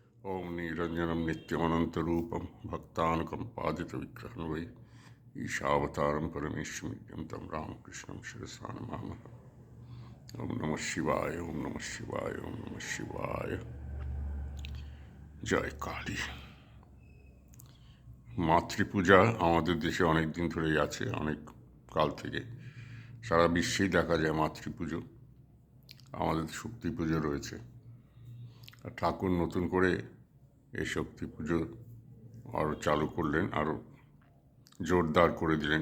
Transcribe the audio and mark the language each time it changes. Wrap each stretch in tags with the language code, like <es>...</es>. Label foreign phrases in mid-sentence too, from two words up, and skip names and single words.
<sa>ओम निरंजनम नित्यमनंतरूपम भक्तानुकंपादितविग्रहं वै ईशावतारं परमेश्वरं तं रामकृष्णं शिरसा नमामः। ओम नमः शिवाय, ओम नमः शिवाय, ओम नमः शिवाय।</sa> <bn>জয় কালী। মাতৃপূজা আমাদের দেশে অনেক দিন ধরেই আছে, অনেক কাল থেকে। সারা বিশ্বেই দেখা যায় মাতৃপুজো। আমাদের শক্তি পুজো রয়েছে, আর ঠাকুর নতুন করে এই শক্তি পুজো আরও চালু করলেন, আরও জোরদার করে দিলেন।</bn>